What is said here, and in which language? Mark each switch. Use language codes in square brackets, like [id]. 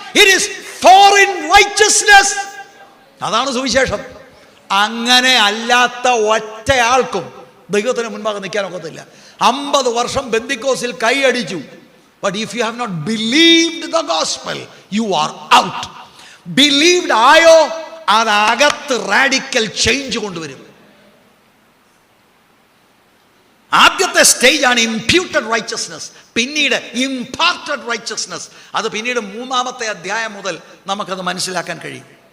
[en] It is foreign righteousness. [ml] അതാണ് സുവിശേഷം. അങ്ങനെ അല്ലാത്ത ഒറ്റയാൾക്കും ദൈവത്തിന് മുൻപാകെ നിൽക്കാൻ ഒക്കത്തില്ല. 50 വർഷം ബെന്തിക്കോസിൽ കൈയടിച്ചു. [en] But if you have not believed the gospel, you are out. [ml] Believed ആയോ, അതകത്ത് റാഡിക്കൽ ചേഞ്ച് കൊണ്ടുവരും. ആദ്യത്തെ സ്റ്റേജാണ് ഇംപ്യൂട്ടഡ് റൈച്ചസ്നെസ്, പിന്നീട് ഇംപാർട്ടഡ് റൈച്ചസ്നെസ്. അത് പിന്നീട് 3-ാമത്തെ അധ്യായം മുതൽ നമുക്കത് മനസ്സിലാക്കാൻ കഴിയും.